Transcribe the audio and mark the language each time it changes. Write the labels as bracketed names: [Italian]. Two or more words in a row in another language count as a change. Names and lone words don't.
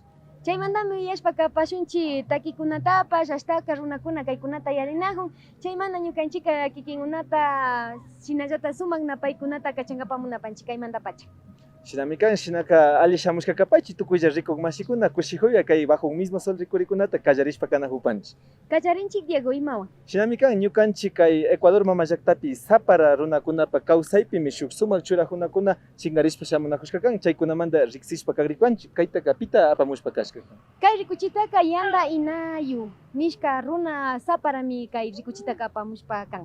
[Quechua] Chaymantami uyashpa kapashunchik takikunatapash ashtaka runakuna kaykunata yalinahun, chaymanta ñukanchika kikinkunata shinallata sumak napaykunata kachankapamunapanchik kaymantapacha. Shinamikan shinaka ali shamushka kapaychik tukuylla rikuq mashikuna kushijuya kay bajo un mismo sol rikurikunata kallarishpa kanajupanchik. Kallarinchik Diego imawan. Shinamikan ñukanchik kay Ecuador mama llaqtapi sapara runakunapa kawsaypimi shuk sumak churajunakuna chingarishpa shamunakushka kan chaykunamanta riksishpa kagripanchik kaytaka pita apamushpa kashka kan. Kay rikuchitaka yanda inayu nishka runa saparami kay rikuchitaka apamushpa kan.